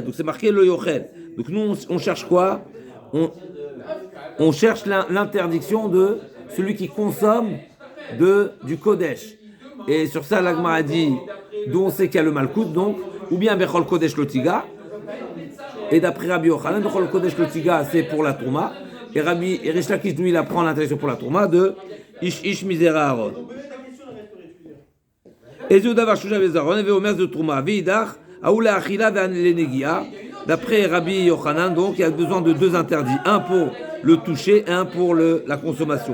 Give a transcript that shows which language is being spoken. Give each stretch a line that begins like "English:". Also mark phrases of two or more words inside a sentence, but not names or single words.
French: Donc c'est marqué le yochel. Donc nous on cherche quoi? On cherche l'interdiction de celui qui consomme du kodesh. Et sur ça la Gemara a dit d'où on sait qu'il y a le malkout, donc ou bien
Hebrew: בכל קודש לא תגע.
French: Et d'après Rabbi Yochanan,
Hebrew: בכל קודש לא תגע
French: c'est pour la trouma. Et Rish Lakish lui il apprend l'interdiction pour la trouma de
Hebrew: איש מזרע אהרן.
French: Et d'après Rabbi Yochanan, donc il y a besoin de deux interdits, un pour le toucher et un pour la consommation.